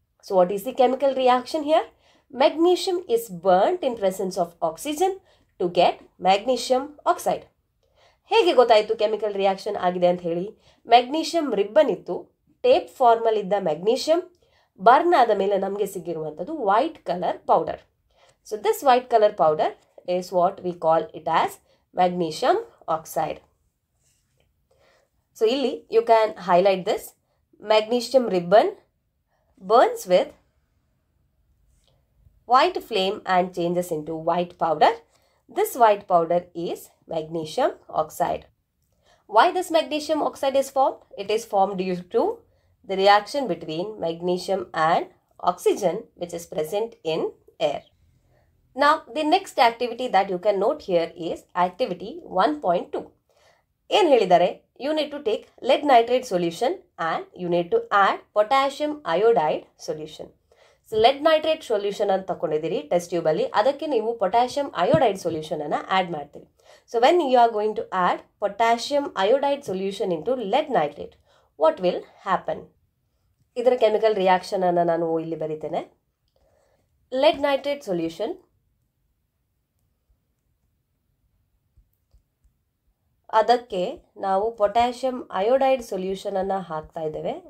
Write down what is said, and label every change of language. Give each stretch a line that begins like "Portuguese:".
English: So what is the chemical reaction here? Magnesium is burned in presence of oxygen to get magnesium oxide.
Kannada: ಹೇಗೆ ಗೊತ್ತಾಯಿತು chemical reaction ಆಗಿದೆ ಅಂತ ಹೇಳಿ? Magnesium ribbon ಇತ್ತು, tape formal ಇದ್ದ magnesium burn ಆದ ಮೇಲೆ ನಮಗೆ ಸಿಗಿರುವಂಥದ್ದು white colour powder.
English: So this white colour powder is what we call it as magnesium oxide. So
Kannada: illi
English: you can highlight this. Magnesium ribbon burns with white flame and changes into white powder. This white powder is magnesium oxide. Why this magnesium oxide is formed? It is formed due to the reaction between magnesium and oxygen which is present in air. Now the next activity that you can note here is activity 1.2.
Kannada: ಏನು ಹೇಳಿದ್ದಾರೆ?
English: You need to take lead nitrate solution and you need to add potassium iodide solution.
Kannada: So LED nitrate solution ಅಂತ ತಗೊಂಡಿದ್ದೀರಿ test ಟ್ಯೂಬಲ್ಲಿ, ಅದಕ್ಕೆ ನೀವು potassium iodide solution ಅನ್ನು add ಮಾಡ್ತೀವಿ.
English: So when you are going to add potassium iodide solution into lead nitrate, what will happen?
Kannada: ಇದರ chemical reaction ಅನ್ನು ನಾನು ಇಲ್ಲಿ ಬರೀತೇನೆ. LED nitrate solution ಅದಕ್ಕೆ ನಾವು ಪೊಟ್ಯಾಷಿಯಂ ಅಯೋಡೈಡ್ ಸೊಲ್ಯೂಷನ್ ಅನ್ನು ಹಾಕ್ತಾ ಇದ್ದೇವೆ.